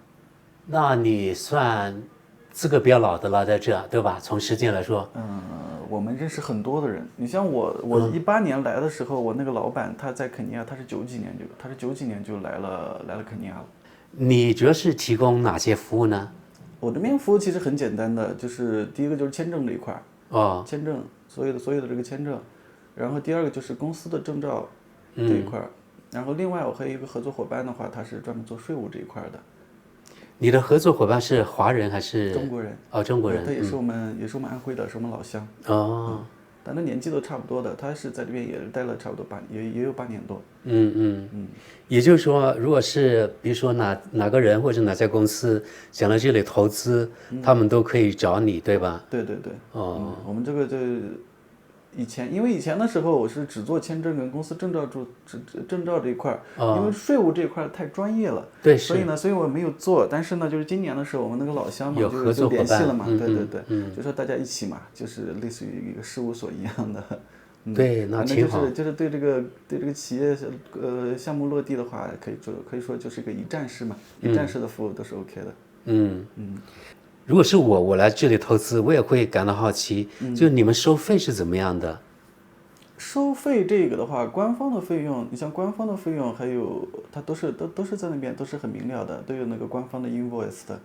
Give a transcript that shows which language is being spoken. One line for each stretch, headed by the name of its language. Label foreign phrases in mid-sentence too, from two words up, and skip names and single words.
Chinese: 那你算資格比較老的了，在這對吧？從時間來說。我們認識很多的人，你像我18年來的時候，我那個老闆他在肯尼亞，他是90幾年就來了肯尼亞了。你主要是提供哪些服務呢？我這邊服務其實很簡單的，就是第一個就是簽證這一塊，簽證所有的這個簽證，然後第二個就是公司的證照這一塊，然後另外我和一個合作夥伴的話，他是專門做稅務這一塊的。你的合作夥伴是華人還是中國人？中國人。他也是我們安徽的，是我們老鄉。但他年紀都差不多的，他是在這邊也待了差不多也有8年多。也就是說，如果是比如說哪個人或者哪家公司想來這裡投資，他們都可以找你，對吧？對。我們這個因為以前的時候我是只做簽證跟公司證照這一塊，因為稅務這一塊太專業了，對，所以我沒有做。但是呢，就是今年的時候，我們那個老鄉嘛就聯繫了嘛，對，就說大家一起嘛，就是類似於一個事務所一樣的。對，那挺好。就是對這個企業項目落地的話，可以說就是一個一站式嘛，一站式的服務都是 OK 的。如果是我來這裡投資，我也會感到好奇，就你們收費是怎麼樣的？收費這個的話，官方的費用，你像官方的費用，還有它都是在那邊都是很明了的，都有那個官方的 invoice 的。